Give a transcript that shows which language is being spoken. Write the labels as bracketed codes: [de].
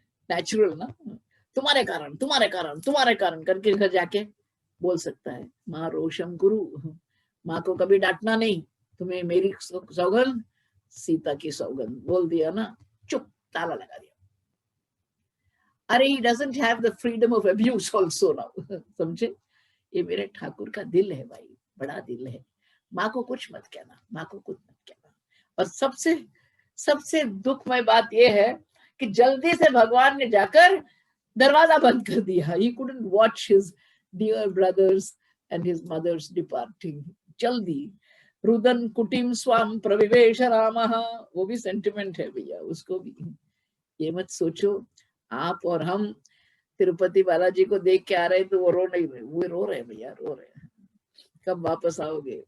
[hi] Natural ना, तुम्हारे कारण करके घर जाके बोल सकता है, माँ रोशम गुरु, माँ को कभी डांटना नहीं, तुम्हें मेरी सौगंध, सीता की सौगंध, बोल दिया ना, चुप, ताला लगा दिया। [en] अरे he doesn't have the freedom of abuse also now। [hi] समझे, ये मेरे ठाकुर का दिल है भाई, बड़ा दिल है। माँ को कुछ मत कहना, माँ को कुछ मत कहना। और सबसे दुखमय बात यह है कि जल्दी से भगवान ने जाकर दरवाजा बंद कर दिया। [en] He couldn't watch his dear brothers and his mothers departing। [hi] जल्दी [sa] रुदन कुटिम स्वाम प्रविवेश रामः, [hi] वो भी सेंटिमेंट है भैया, उसको भी। ये मत सोचो आप और हम तिरुपति बालाजी को देख के आ रहे तो वो रो नहीं रहे, वो रो रहे भैया, रो रहे। कब वापस आओगे?